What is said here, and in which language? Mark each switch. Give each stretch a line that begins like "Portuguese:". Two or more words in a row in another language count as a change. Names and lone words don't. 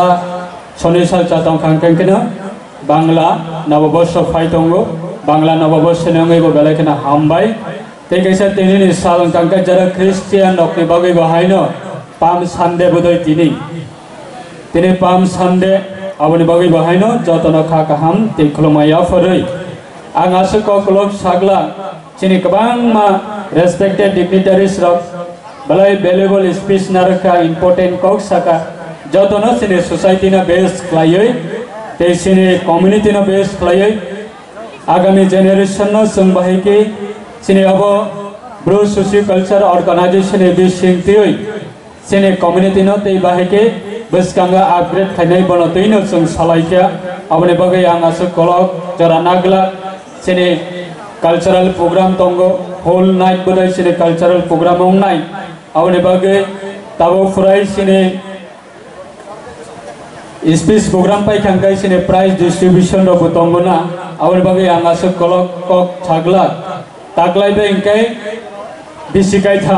Kok Borok: soni salcha tongkhangkeno bangla nobobosho phaitongo bangla nobobosno ongoi bo balaikeno hambai te kaisa tini salon kangka jara Christian rokni bagai bahaino Palm Sunday bodoi tini Palm Sunday aboni bagai bahaino jotono khakaham te khulumaya foroi ang asuk kolok sagla sini kabang ma
English: respected dignitaries
Kok Borok: rok balai
English: valuable speech
Kok Borok: naraka important kok saka jotono sini society na base klayoi te sini community na base klayoi agami generation no sungbahi sini abo Bro Socio Culture Organization e bisingtioi sini community no te bahike Beskanga upgrade khainai banotino chung salaikya abone bagai ang asuk kolok jara nagla sini
English: cultural program
Kok Borok: tongo
English: whole night
Kok Borok: bodai sini
English: cultural program
Kok Borok: ong night abone bagai tabo furai sini
English: speech program
Kok Borok: pai khangkai sini
English: prize distribution
Kok Borok: ro tongo na abone bagai ang asuk kolok kok chagla taklai be ingkai bisikai tham